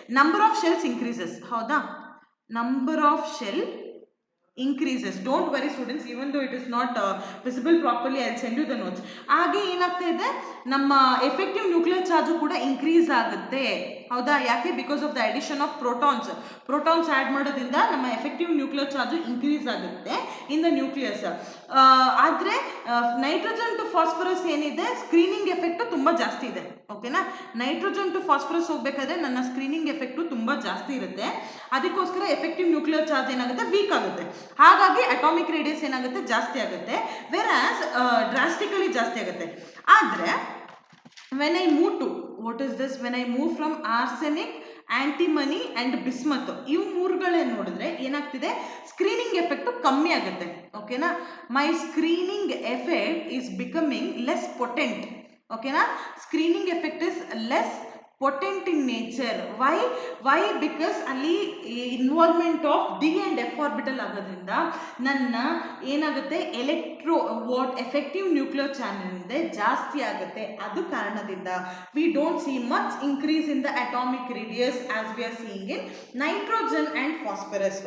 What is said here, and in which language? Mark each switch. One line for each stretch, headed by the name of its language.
English: Number of shells increases.
Kannada: ಹೌದಾ?
English: Number of shell increases. Don't worry students, even though it is not visible properly, I'll send you the notes.
Kannada: ಹಾಗೆ ಏನಾಗ್ತಾ ಇದೆ? ನಮ್ಮ effective nuclear charge ಕೂಡ increase ಆಗುತ್ತೆ. ಹೌದಾ? ಯಾಕೆ?
English: because of the addition of protons
Kannada: add ಮಾಡೋದ್ರಿಂದ ನಮ್ಮ ಎಫೆಕ್ಟಿವ್ ನ್ಯೂಕ್ಲಿಯರ್ ಚಾರ್ಜ್ ಇನ್ಕ್ರೀಸ್ ಆಗುತ್ತೆ
English: In the nucleus.
Kannada: ಆದರೆ ನೈಟ್ರೋಜನ್ ಟು ಫಾಸ್ಫರಸ್ ಏನಿದೆ, ಸ್ಕ್ರೀನಿಂಗ್ ಎಫೆಕ್ಟು ತುಂಬ ಜಾಸ್ತಿ ಇದೆ. ಓಕೆನಾ? ನೈಟ್ರೋಜನ್ ಟು ಫಾಸ್ಫರಸ್ ಹೋಗ್ಬೇಕಾದ್ರೆ ನನ್ನ ಸ್ಕ್ರೀನಿಂಗ್ ಎಫೆಕ್ಟು ತುಂಬ ಜಾಸ್ತಿ ಇರುತ್ತೆ. ಅದಕ್ಕೋಸ್ಕರ ಎಫೆಕ್ಟಿವ್ ನ್ಯೂಕ್ಲಿಯರ್ ಚಾರ್ಜ್ ಏನಾಗುತ್ತೆ? ವೀಕ್ ಆಗುತ್ತೆ. ಹಾಗಾಗಿ ಅಟಾಮಿಕ್ ರೇಡಿಯಸ್ ಏನಾಗುತ್ತೆ? ಜಾಸ್ತಿ ಆಗುತ್ತೆ. ವೆರಾಸ್ ಡ್ರಾಸ್ಟಿಕಲಿ ಜಾಸ್ತಿ ಆಗುತ್ತೆ. ಆದರೆ
English: when I move to, what is this? When I move from arsenic, antimony and bismuth,
Kannada: ಇವು ಮೂರುಗಳೇನು ನೋಡಿದ್ರೆ ಏನಾಗ್ತಿದೆ? ಸ್ಕ್ರೀನಿಂಗ್ ಎಫೆಕ್ಟು ಕಮ್ಮಿ ಆಗುತ್ತೆ. ಓಕೆನಾ?
English: My screening effect is becoming less potent. Okay na, screening effect is less potent in nature. Why because
Kannada: ಅಲ್ಲಿ involvement of D and F orbital ಆಗೋದ್ರಿಂದ ನನ್ನ ಏನಾಗುತ್ತೆ electro what effective nuclear channel ಇದೆ ಜಾಸ್ತಿ ಆಗುತ್ತೆ. ಅದು ಕಾರಣದಿಂದ
English: We don't see much increase in the atomic radius as we are seeing in nitrogen and phosphorus.